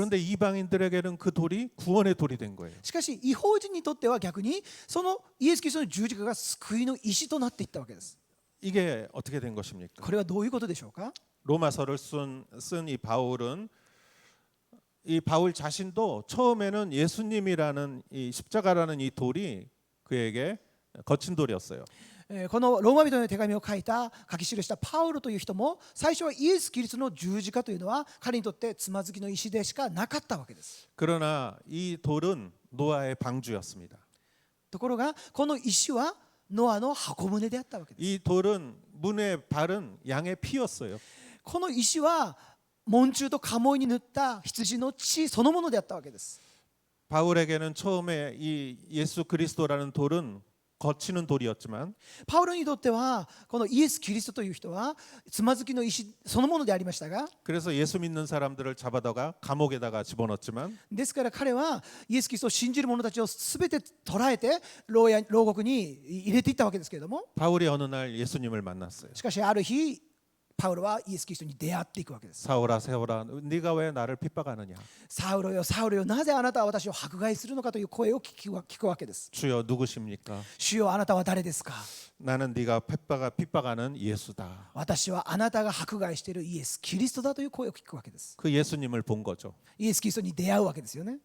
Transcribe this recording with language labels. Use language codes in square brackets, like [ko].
[ko] 그런데 이방인들에게는 그 돌이 구원의 돌이 된 거예요. [ja] しかし異邦人にとっては逆にそのイエス・キリストの十字架が救いの石となっていったわけです。 [ko] 이게 어떻게 된 것입니까? [ja] これはどういうことでしょうか。 [ko] 로마서를 쓴 이 바울은 이 바울 자신도 처음에는 예수님이라는 이 십자가라는 이 돌이 그에게 거친 돌이었어요. [ja] このローマ人の手紙を書き記したパウロという人も最初はイエス・キリストの十字架というのは彼にとってつまずきの石でしかなかったわけです。 [ko] 그러나 이 돌은 노아의 방주였습니다. [ja] ところがこの石はノアの箱舟であったわけです。 [ko] 이 돌은 문에 바른 양의 피였어요. [ja] この石は門柱と家紋に塗った羊の血そのものであったわけです。 [ko] 바울에게는 처음에 이 예수 그리스도라는 돌은 거치는 돌이었지만 [ja] パウロにとってはこのイエス・キリストという人はつまずきの石そのものでありましたが、 [ko] 그래서 예수 믿는 사람들을 잡아다가 감옥에다가 집어넣었지만 [ja] ですから彼はイエス・キリストを信じる者たちを全て捕らえて牢獄に入れていったわけですけれども、 [ko] 바울이 어느 날 예수님을 만났어요. [ja] しかしある日パウロはイエス・キリストに出会っていくわけです。 [ko] 사울아 세울아 네가 왜 나를 핍박하느냐. [ja] サウロよサウロよ、なぜあなたは私を迫害するのかという声を聞くわけです。 [ko] 주여 누구십니까? [ja] 主よあなたは誰ですか。 [ko] 나는 네가 핍박하는 예수다. [ja] 私はあなたが迫害しているイエス・キリストだという声を聞くわけです。 [ko] 그 예수님을 본 거죠. [ja] イエス・キリストに出会うわけですよね。